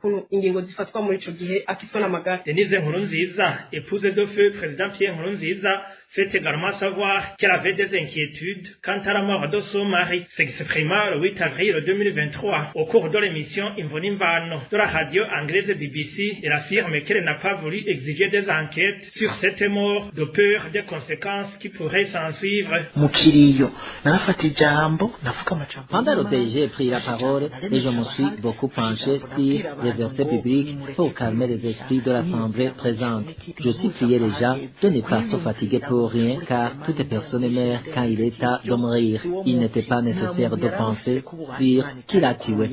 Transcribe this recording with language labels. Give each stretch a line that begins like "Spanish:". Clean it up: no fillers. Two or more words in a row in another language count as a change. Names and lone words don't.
French: Denise Nkurunziza, épouse de feu président Pierre Nkurunziza, fait également savoir qu'elle avait des inquiétudes quant à la mort de son mari, s'exprima le 8 avril 2023 au cours de l'émission Imvonimbano de la radio anglaise BBC. Elle affirme qu'elle n'a pas voulu exiger des enquêtes sur cette mort de peur des conséquences qui pourraient s'en suivre.
Rundi: Mu nkiriyo narafata ijambo navuga amajambo.
French: Pendant le DG pris la parole et je me suis beaucoup penché sur les versets bibliques pour calmer les esprits de l'assemblée présente. Je suppliais les gens de ne pas se fatiguer pour rien car toute personne meurt quand il est temps de mourir. Il n'était pas nécessaire de penser sur qui l'a tué.